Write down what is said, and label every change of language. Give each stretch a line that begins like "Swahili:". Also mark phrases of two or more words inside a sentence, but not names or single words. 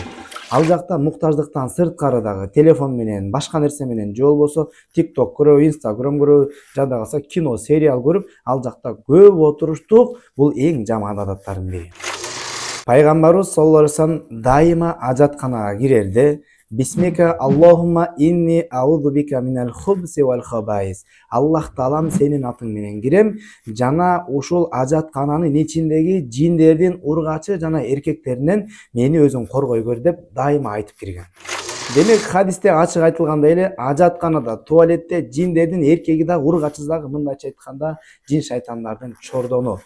Kyrgyz: Ал жакта муктаждыктан сырткары дагы телефон менен, башка нерсе менен, же болбосо TikTok көрөбү, Instagram көрөбү, жада калса кино, сериал көрүп, ал жакта көп отуруштук. Бул эң жаман адаттардын бири.
Arabic: Пайгамбарыбыз صلى الله عليه وسلم
Kyrgyz: дайыма ажатканага кирерде
Arabic: بسمك اللهم إني أعوذ بك من الخبث والخبائث.
Kyrgyz: Аллах таалам сенин атың менен кирем, жана ушул ажаткананын ичиндеги жиндердин, ургачы жана эркектеринен мени өзүң коргой көр деп дайыма айтып кирген. Демек хадисте ачык айтылгандай эле ажатканада, туалетте жиндердин эркеги да, ургачысы дагы, мындайча айтканда, жин шайтандардын чордону.